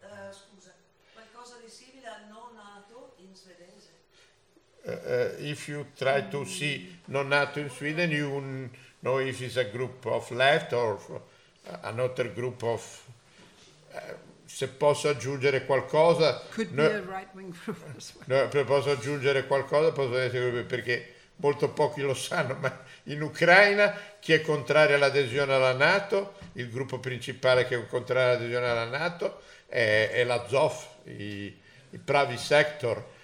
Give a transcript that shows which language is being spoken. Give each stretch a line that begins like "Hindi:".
Italian: Scusa, qualcosa di simile a non nato in svedese.
English: If you try to see non nato in Sweden, you know if it's a group of left or another group of...
Italian: Se posso aggiungere qualcosa, posso aggiungere qualcosa, posso dire, perché molto pochi lo sanno, ma in Ucraina chi è contrario all'adesione alla NATO, il gruppo principale che è contrario all'adesione alla NATO è l'Azov, i Pravi Sector.